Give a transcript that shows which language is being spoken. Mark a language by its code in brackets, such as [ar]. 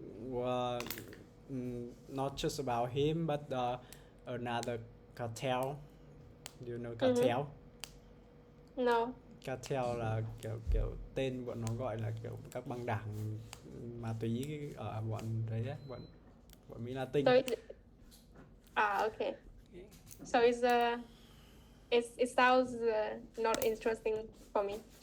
[en] was not just about him, but another cartel. Do you know cartel? No. [vi] Cartel là kiểu tên bọn nó gọi là kiểu các băng đảng ma túy ở bọn đấy á, bọn Mỹ Latin. [en] So okay. So it sounds not interesting for me.